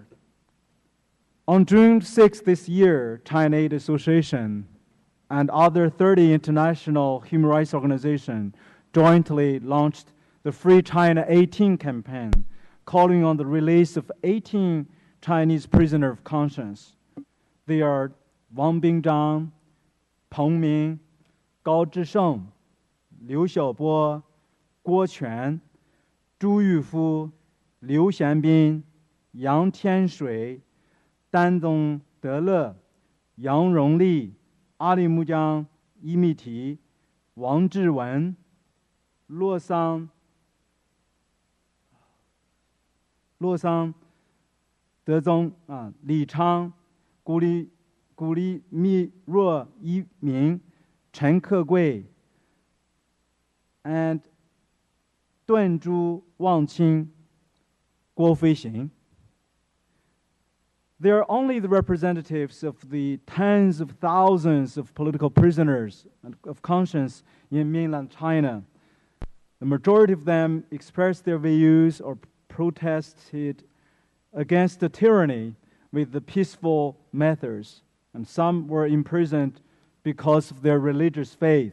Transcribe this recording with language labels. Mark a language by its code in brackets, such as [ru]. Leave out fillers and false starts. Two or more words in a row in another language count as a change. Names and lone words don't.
[en] On June 6 this year, China Aid Association and other 30 international human rights organizations jointly launched the Free China 18 campaign, calling on the release of 18 Chinese prisoners of conscience. They are Wang Bingzhang, Peng Ming, Gao Zhisheng, Liu Xiaobo, Guo Quan, Zhu Yufu, Liu Xianbin, 杨天水、丹东德勒、杨荣利、阿里木江、伊密提、王志文、洛桑德宗李昌、古里密若一鸣、陈克贵 and 段珠望清、郭飞行. They are only the representatives of the tens of thousands of political prisoners of conscience in mainland China. The majority of them expressed their views or protested against the tyranny with the peaceful methods, and some were imprisoned because of their religious faith.